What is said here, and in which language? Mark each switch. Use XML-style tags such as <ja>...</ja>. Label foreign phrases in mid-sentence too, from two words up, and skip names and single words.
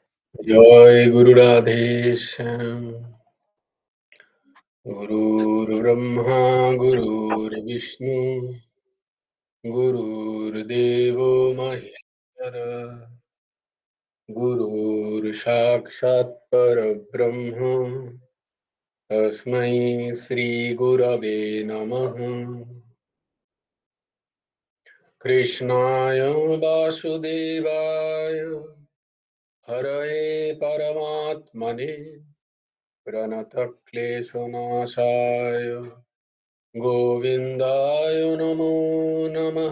<sa>জয় গুরু রাধেশ্যাম। গুরুর্ব্রহ্মা গুরুর্বিষ্ণু গুরুর্দেব মহেশ্বর গুরুর্সাক্ষাৎ পরব্রহ্ম তস্मै শ্রী গুরবে নমঃ। কৃষ্ণায় বাসুদেবায় হরয়ে পরমাত্মনে प्रणतक्लेशनाशाय गोविन्दाय नमो नमः।</sa>